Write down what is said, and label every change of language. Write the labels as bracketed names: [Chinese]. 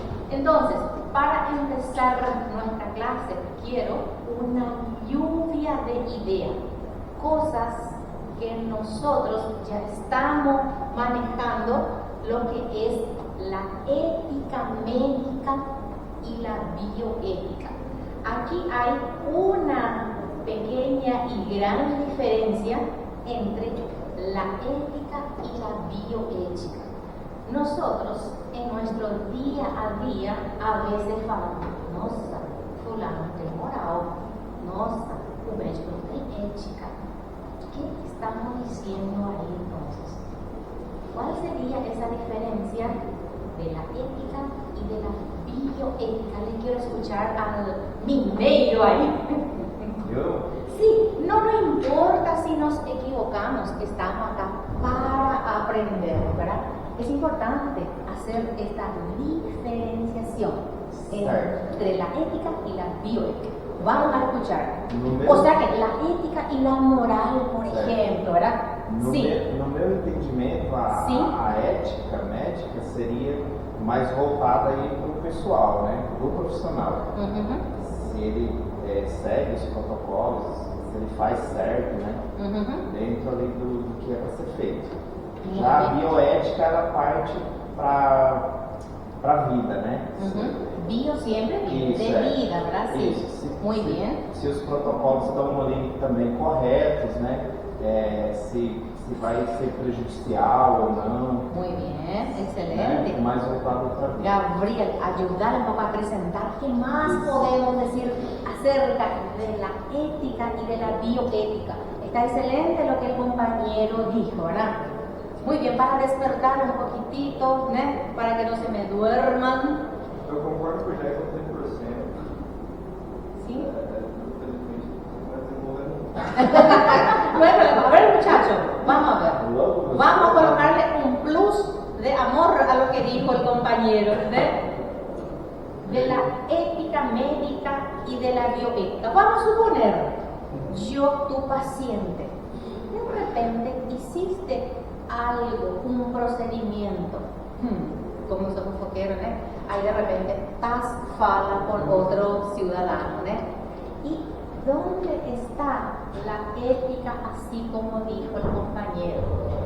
[Spanish] Entonces, para empezar nuestra clase, quiero una lluvia de ideas, cosas que nosotros ya estamos manejando, lo que es la ética médica y la bioética. Aquí hay una pequeña y gran diferencia entre la ética y la bioética. Nosotros en nuestro día a día a veces [Portuguese] falamos, nossa, fulano tem moral, nossa, o médico não tem ética. [Spanish] ¿Qué estamos diciendo ahí entonces? ¿Cuál sería esa diferencia de la ética y de la bioética? Le quiero escuchar al mineiro ahí. ¿Yo? Sí, no nos importa si nos equivocamos, estamos acá para aprender, ¿verdad? Es importante hacer esta diferenciación entre la ética y la bioética. Vamos a escuchar. O sea que la ética y la moral, por ejemplo, ¿verdad? [Portuguese] No meu entendimento, a ética médica seria mais voltada para o pessoal, né? Do profissional. Se ele segue os protocolos, se ele faz certo, né? Dentro ali do que é para ser feito. Já a bioética, ela parte para a vida, né? [Spanish] Bio siempre de vida, ¿verdad? Sí. [Portuguese] Isso. [Spanish] Muy bien. [Portuguese] Se os protocolos estão ali também corretos, né? Se vai ser prejudicial ou não. [Spanish] Muy bien, excelente. [Portuguese] Né? Mais voltado para a vida. [Spanish] Gabriel, ayudar un poco a presentar qué más podemos decir acerca de la ética y de la bioética. Está excelente lo que el compañero dijo, ¿verdad? Muy bien, para despertar un poquitito, ¿no? Para que no se me duerman. [Portuguese] Eu concordo com o Jair 100%. [Spanish] ¿Sí? [Portuguese] Infelizmente, não está desenvolvendo. [Spanish] Bueno, a ver muchachos, vamos a ver. Vamos a colocarle un plus de amor a lo que dijo el compañero, de la ética médica y de la bioética. Vamos a suponer, yo tu paciente, de repente hiciste algo, un procedimiento, como somos foqueros, ahí de repente [Portuguese] fala [Spanish] con otro ciudadano, ¿y dónde está la ética así como dijo el compañero?